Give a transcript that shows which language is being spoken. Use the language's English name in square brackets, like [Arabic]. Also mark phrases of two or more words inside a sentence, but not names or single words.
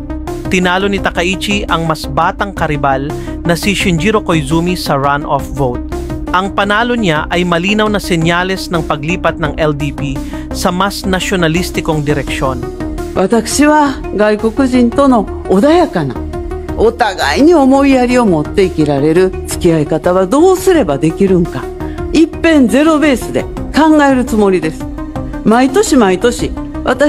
[Filipino] Tinalo ni Takaichi ang mas batang karibal na si Shinjiro Koizumi sa runoff vote. Ang panalo niya ay malinaw na senyales ng paglipat ng LDP sa mas nasyonalistikong direksyon. [Japanese] 私は外国人との穏やかな、お互いに思いやりを持って生きられる付き合い方はどうすればできるんか、一遍ゼロベースで考えるつもりです。毎年毎年私